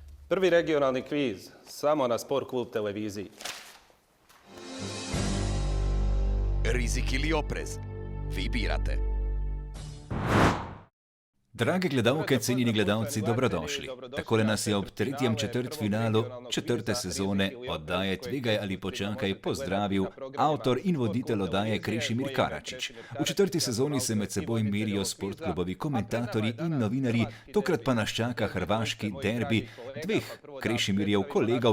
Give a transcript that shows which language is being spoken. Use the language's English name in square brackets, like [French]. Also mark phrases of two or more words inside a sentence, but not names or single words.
[Croatian] Prvi regionalni kviz, samo na Sport klub televiziji. Rizik ili oprez? Vi birate. [Slovenian] Drage gledalke, cenjeni gledalci, dobrodošli. Takole nas je ob tretjem četrtfinalu četrte sezone oddaje Tvegaj ali počakaj pozdravil avtor in voditelj oddaje Krešimir Karačić. V četrti sezoni se med seboj merijo sportklubovi komentatorji in novinarji, tokrat pa nas čaka hrvaški derbi dveh Krešimirjev kolegov.